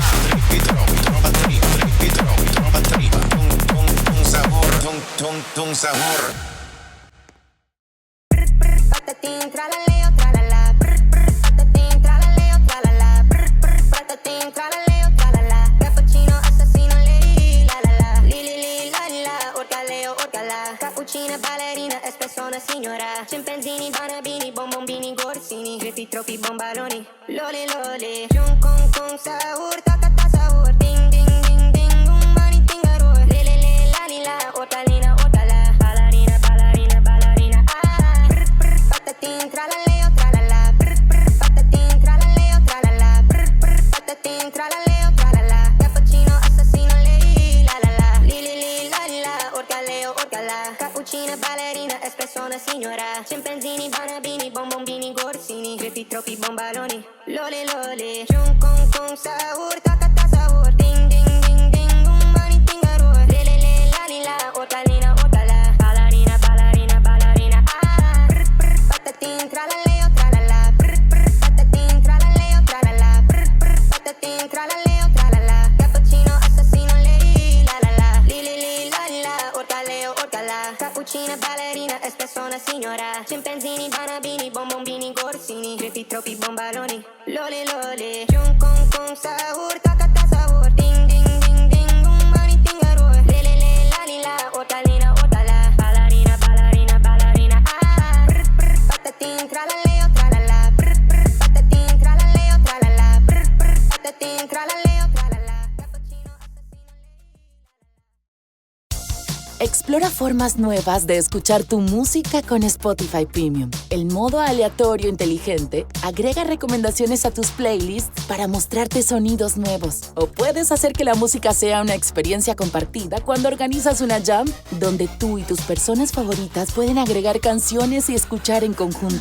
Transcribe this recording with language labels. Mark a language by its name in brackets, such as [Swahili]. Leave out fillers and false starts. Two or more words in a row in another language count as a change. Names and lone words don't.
[Italian] Tribi tropi, trova triba, tribi tropi, trova triba. Tung tung tung sahur, tung sahur. Patatin, tralaleo, tralala, patatin, tralaleo, tralala, patatin, tralaleo, tralala, cappuccino, assassino, lei, la la la, li li li, la la, orgaleo, orgala, cappuccina, ballerina, espressona, signora, scimpanzini, banabini, bombombini, gorsini, griffi, troppi, bombaloni, loli, loli, jun, con, sahur, ta, sahur, ding, ding, ding, ding, mani, tingarur, le, la, li, la, orgalina, orgala, ballerina, ballerina, ballerina, patatin, tralaleo, tralala, patatin, tralaleo, tralala, patatin, tralaleo, tralala, cappuccino, assassino, lei, la la la, li li li, la la, orgaleo, orgala, cappuccina, ballerina, espressona, signora, scimpanzini, banabini, bombombini, gorsini, griffi, troppi, bombaloni, loli, loli, jun, con, sahur, ta, sahur, ding, ding, ding, ding, mani, tingarur, le, la li, la, orgalina, orgala, ballerina, ballerina, ballerina, patatin, tralaleo, tralala, patatin, tralaleo, tralala, patatin, tralaleo, tralala, cappuccino, assassino, lei, la la la, li li li, la la, orgaleo, orgala, cappuccina, ballerina, espressona, signora, scimpanzini, banabini, bombombini, gorsini, griffi, troppi, bombaloni, loli, loli, jun, con, sahur, ta, sahur, ding, ding, ding, ding, mani, tingarur, le, la li, la, orgalina, orgala, ballerina, ballerina, ballerina, patatin, tralaleo, tralala, patatin, tralaleo, tralala, patatin, tralaleo, tralala, cappuccino, [Spanish] Explora formas nuevas de escuchar tu música con Spotify Premium. El modo aleatorio inteligente agrega recomendaciones a tus playlists para mostrarte sonidos nuevos. O puedes hacer que la música sea una experiencia compartida cuando organizas una jam donde tú y tus personas favoritas pueden agregar canciones y escuchar en conjunto.